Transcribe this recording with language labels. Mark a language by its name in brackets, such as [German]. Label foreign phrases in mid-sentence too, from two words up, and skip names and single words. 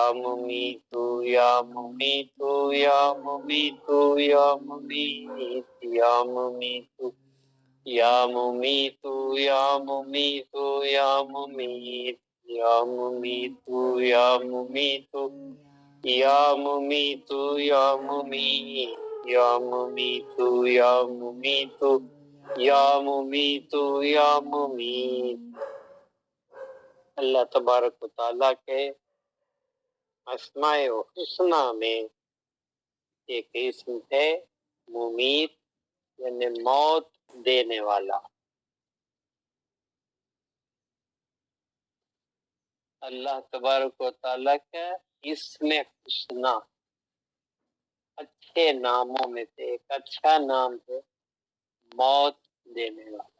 [Arabic] ممیتو یا ممیتو یا ممیتو یا ممیت یا ممیتو یا ممیتو یا ممیتو یا ممیت یا ممیتو یا ممیتو یا ممیتو یا ممیت یا ممیتو یا ممیتو یا ممیتو یا ممیت۔ اللہ تبارک و تعالیٰ [Urdu] کے [Arabic] اسماء الحسنی [Urdu] میں ایک اسم ہے ممیت، یعنی موت دینے والا۔ [Arabic] اللہ تبارک و تعالیٰ [Urdu] کا اسم حسنی اچھے ناموں میں سے ایک اچھا نام ہے موت دینے والا۔